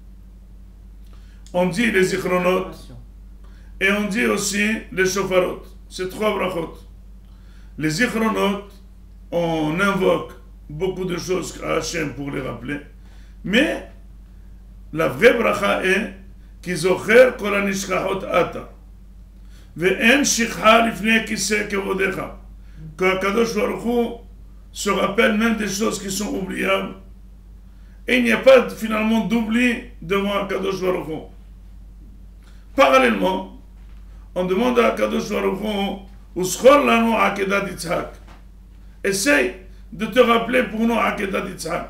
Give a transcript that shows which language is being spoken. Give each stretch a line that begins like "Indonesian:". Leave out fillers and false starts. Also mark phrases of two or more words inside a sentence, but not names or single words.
French: On dit les Zichronot et on dit aussi les Shofarot. C'est 3 brachot. Les Zichronot, on invoque beaucoup de choses à Hachem pour les rappeler, mais la vraie bracha est
Hebrew: כי זוכר כל הנשכחות אתה ואין שכחה לפני כסא כבודך,
French: que Kadosh Baruch Hu se rappelle même des choses qui sont oubliables, et il n'y a pas finalement d'oubli devant Kadosh Baruch Hu. Parallèlement, on demande à Kadosh Baruch Hu
Hebrew: וזכור לנו עקדת יצחק,
French: essaye de te rappeler pour nous
Hebrew: עקדת יצחק.